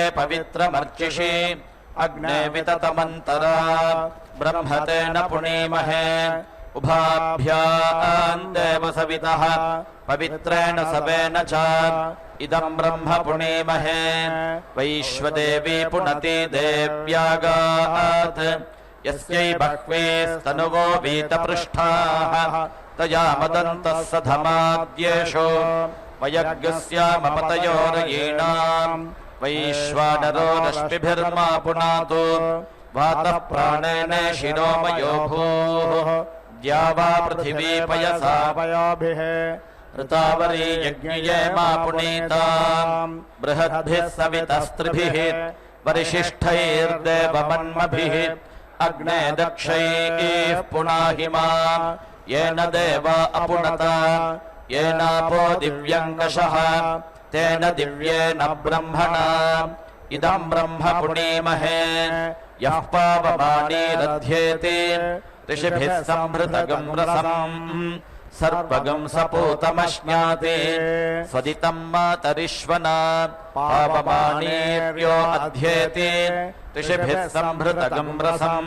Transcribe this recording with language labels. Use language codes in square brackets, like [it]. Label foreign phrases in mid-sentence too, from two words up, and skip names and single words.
[sa] పవిత్రమర్చిషి అగ్నే వితతమంతరా బ్రహ్మతేన పుణీమహే ఉభాభ్యాం దేవ సవితః పవిత్రేణ సవేన చ ఇదం బ్రహ్మ పుణీమహే వైశ్వదేవీ పునతి దేవ్యాగాత్ యస్యై బహ్వేస్తనువో వీతపృష్ఠాః తయా మదంతః సధమాద్యేషో వయగ్స్యామపతయోరయీణాం వైశ్వానరో రశ్మిభిర్మా పునాతు వాతః ప్రాణేన శిరోమయో భూః ద్యావా పృథివీ పయసా పయోభిః ऋतावरी यज्ञये मा पुनीताम् बृहद्भिः सवितस्त्रिभिः वरिशिष्ठैर्देवमन्मभिः अग्ने दक्षैः पुनाहिमा येन देवा अपुनता येनापो दिव्यङ्गशः तेन दिव्येन ब्रह्मणा इदं ब्रह्म पुणीमहे यः पावमानीरध्येति ऋषिभिः संभृतगं रसम् सर्वगं सपूतमश्नाति स्वदितं मातरिश्वना पावमानीर्यो अध्येति ऋषिभिः संभृतगं रसम्